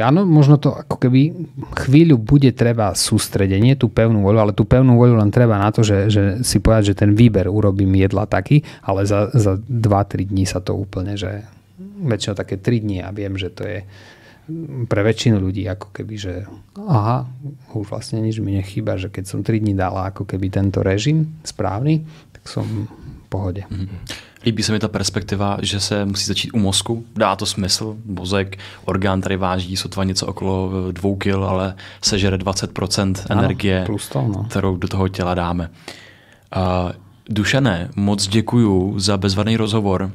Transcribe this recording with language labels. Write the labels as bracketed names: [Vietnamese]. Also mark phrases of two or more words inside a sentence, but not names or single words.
[Slovak] Áno, možno to ako keby chvíľu bude treba sústredenie, tú pevnú voľu, ale tú pevnú voľu len treba na to, že si povedať, že ten výber urobím jedla taký, ale za 2-3 dní sa to úplne, že väčšinou také 3 dní a viem, že to je pre väčšinu ľudí ako keby, že aha, už vlastne nič mi nechýba, že keď som 3 dní dala ako keby tento režim správny, tak som v pohode. [Czech] Líbí se mi ta perspektiva, že se musí začít u mozku. Dá to smysl. Mozek, orgán tady váží sotva něco okolo 2 kg, ale sežere 20% energie, kterou do toho těla dáme. Dušané, moc děkuju za bezvadný rozhovor.